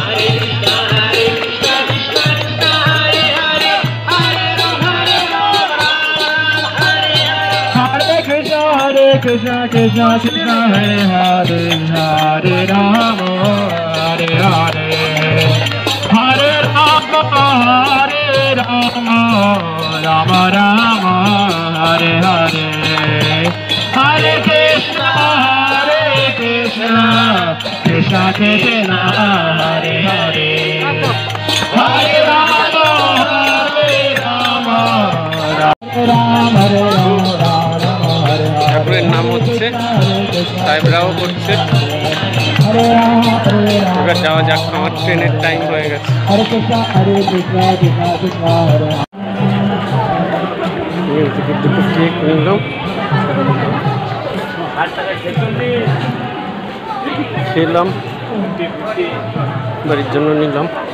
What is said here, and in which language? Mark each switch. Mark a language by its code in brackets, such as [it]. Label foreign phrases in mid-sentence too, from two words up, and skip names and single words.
[sa] हरे कृष्ण कृष्ण कृष्ण हरे हरे हरे राम हरे हरे हरे राम हरे राम राम राम हरे हरे. हरे कृष्ण कृष्ण कृष्ण हरे हरे हरे राम हरे राम राम राम. [bn] ঠাকুরের নাম হচ্ছে, সাহেবরাও করছে। এবার যাওয়া যাক, আমার ট্রেনের টাইম হয়ে গেছে। দুটো কেক নিলাম, খেলাম, বাড়ির জন্য নিলাম।